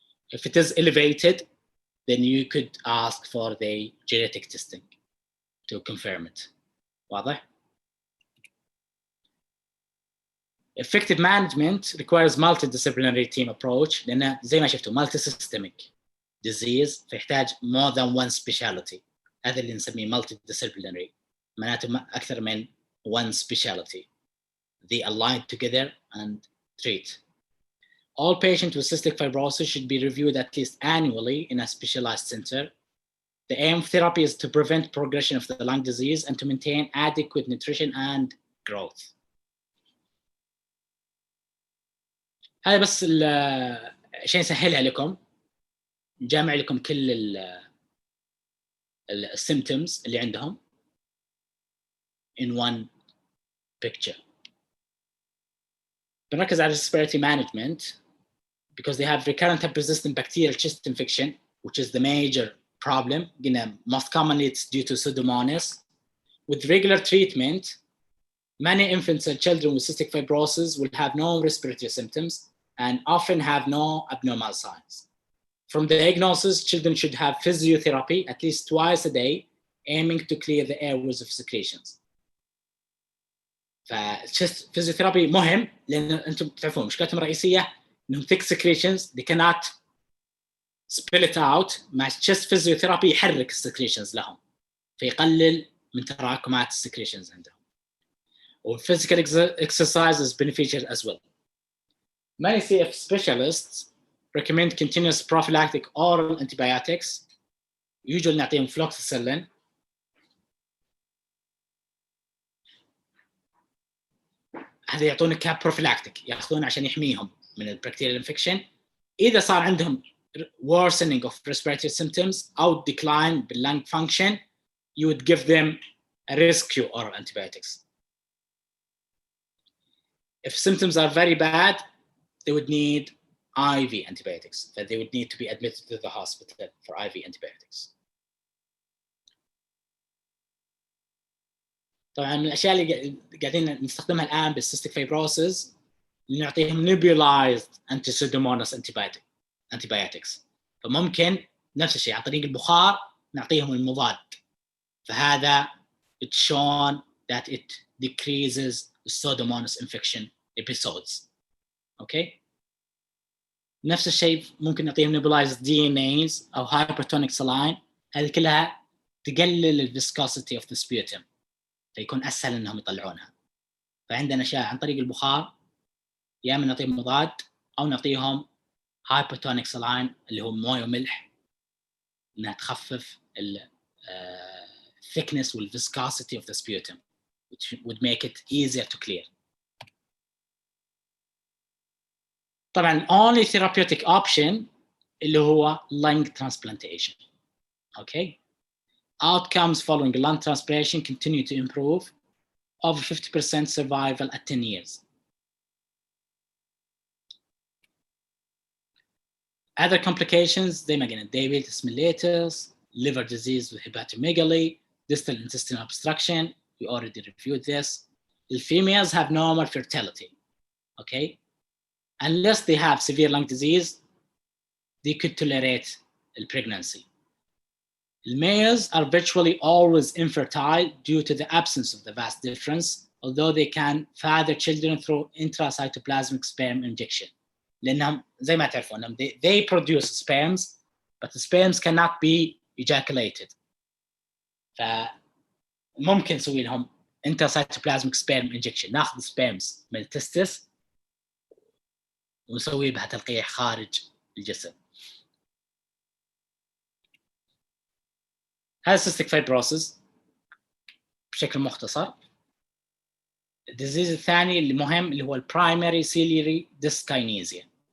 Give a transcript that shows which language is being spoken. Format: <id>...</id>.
<en>If it is elevated, then you could ask for the genetic testing to confirm it.</en> <ar>واضح?</ar> <en>Effective management requires multidisciplinary team approach,</en> <ar>لأنه زي ما شفتوا</ar> <en>multisystemic disease</en> <ar>فيحتاج</ar> <en>more than one specialty.</en> <ar>هذا اللي نسميه multidisciplinary, معناته أكثر من one specialty.</ar> <en>They align together and treat. All patients with cystic fibrosis should be reviewed at least annually in a specialized center. The aim of therapy is to prevent progression of the lung disease and to maintain adequate nutrition and growth.</en> <ar>هذا بس عشان يسهلها لكم، جامع لكم كل السيمبتومز اللي عندهم in one picture. بنركز على</ar> <en>respiratory management because they have recurrent and persistent bacterial chest infection, which is the major problem. Most commonly it's due to Pseudomonas. With regular treatment, many infants and children with cystic fibrosis will have no respiratory symptoms and often have no abnormal signs. From the diagnosis, children should have physiotherapy at least twice a day, aiming to clear the airways of secretions.</en> <ar>فالchest physiotherapy مهم لأن أنتم تعرفون مشكلتهم الرئيسية إنهم thick secretions,</ar> <en>they cannot spill it out.</en> <ar>مع chest physiotherapy يحرك السكريشنز لهم فيقلل من تراكمات السكريشنز عندهم.</ar> <en>Physical exercise is beneficial as well. Many CF specialists recommend continuous prophylactic oral antibiotics. Usually نعطيهم fluoxetine.</en> <ar>هذا يعطون كبروفيلاكتيك ياخذون عشان يحميهم من البكتيريال انفكشن. اذا صار عندهم</ar> <en>worsening of respiratory symptoms او decline بالlung function, you would give them a rescue oral antibiotics. If symptoms are very bad, they would need IV antibiotics, that they would need to be admitted to the hospital for IV antibiotics.</en> <ar>طبعا من الاشياء اللي قاعدين نستخدمها الان بالسيستيك فايبروسيس نعطيهم nebulized anti-pseudomonas antibiotics. فممكن نفس الشيء عن طريق البخار نعطيهم المضاد.</ar> <en>فهذا it's shown that it decreases the pseudomonas infection episodes. Okay.</en> <ar>نفس الشيء ممكن نعطيهم nebulized DNAs او hypertonic saline. هذه كلها تقلل الفيسكوسيتي of the sputum فيكون اسهل انهم يطلعونها. فعندنا اشياء عن طريق البخار يا اما نعطيهم مضاد او نعطيهم hypertonic saline اللي هو مويه وملح انها تخفف ال thickness وال</ar> <en>viscosity of the sputum which would make it easier to clear. طبعا only therapeutic option اللي هو lung transplantation. Okay. Outcomes following lung transplantation continue to improve, over 50% survival at 10 years. Other complications</en> <ar>زي ما قلنا</ar> <en>diabetes mellitus, liver disease with hepatomegaly, distal intestinal obstruction, we already reviewed this. The females have normal fertility, okay? Unless they have severe lung disease, they could tolerate the pregnancy. The males are virtually always infertile due to the absence of the vas deferens, although they can father children through intracytoplasmic sperm injection.</en> <ar>لأنهم زي ما تعرفون</ar> <en>they produce sperms, but the sperms cannot be ejaculated.</en> <ar>فممكن نسوي لهم intracytoplasmic sperm injection. ناخذ sperms من التستس ونسوي بها تلقيح خارج الجسم. هذا cystic fibrosis بشكل مختصر. الديزيز الثاني اللي مهم اللي هو primary ciliary dyskinesia.</ar>